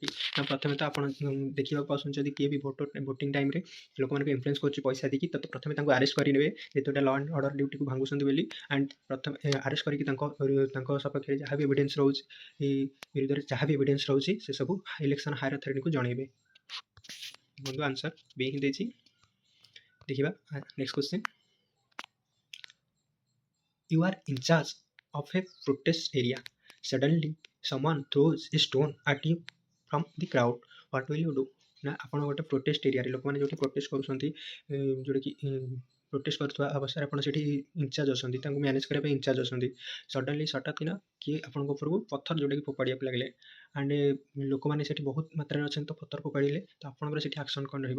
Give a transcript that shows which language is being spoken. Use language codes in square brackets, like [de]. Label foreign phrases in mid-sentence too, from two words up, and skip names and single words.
[or] ନା ପ୍ରଥମେ ତ ଆପଣ ଦେଖିବାକୁ ପାଉଛନ୍ତି ଯଦି କିଏ ବି ଭୋଟିଂ ଟାଇମ୍‌ରେ ଲୋକମାନଙ୍କୁ ଇନଫ୍ଲୁଏନ୍ସ କରୁଛି ପଇସା ଦେଇକି ତ ପ୍ରଥମେ ତାଙ୍କୁ ଆରେଷ୍ଟ କରିନେବେ ଯେହେତୁ ଏଇଟା [en] law and order dutyକୁ [or] ଭାଙ୍ଗୁଛନ୍ତି ବୋଲି ଆଣ୍ଡ ପ୍ରଥମେ ଆରେଷ୍ଟ କରିକି ତାଙ୍କ ସପକ୍ଷରେ ଯାହା ବି ଏଭିଡେନ୍ସ ରହୁଛି ବିରୁଦ୍ଧରେ ଯାହା ବି ଏଭିଡେନ୍ସ ରହୁଛି ସେସବୁ [en] election higher authorityକୁ [or] ଜଣାଇବେ। ବନ୍ଧୁ ଆନ୍ସର ବି ହିଁ ଦେଇଛି। ଦେଖିବା [en] next question. You are in charge of a protest area. Suddenly, someone throws a stone at you from the crowd. What will you do? [or] ନା ଆପଣ ଗୋଟେ [en] protest areaରେ [or] ଲୋକମାନେ ଯେଉଁଠି ପ୍ରୋଟେଷ୍ଟ କରୁଛନ୍ତି ଯେଉଁଟାକି ପ୍ରୋଟେଷ୍ଟ କରୁଥିବା ଅବସ୍ଥାରେ ଆପଣ ସେଠି ଇନଚାର୍ଜ ଅଛନ୍ତି ତାଙ୍କୁ ମ୍ୟାନେଜ୍ କରିବା ପାଇଁ ଇନଚାର୍ଜ ଅଛନ୍ତି। ସଡନ୍ଲି ହଠାତ୍ କିନା କିଏ ଆପଣଙ୍କ ଉପରକୁ ପଥର ଯେଉଁଟାକି ଫୋପାଡ଼ିବାକୁ ଲାଗିଲେ ଆଣ୍ଡ ଲୋକମାନେ ସେଠି ବହୁତ ମାତ୍ରାରେ ଅଛନ୍ତି ତ ପଥର ଫୋପାଡ଼ିଲେ ତ ଆପଣଙ୍କର ସେଠି ଆକ୍ସନ୍ କ'ଣ ରହିବ?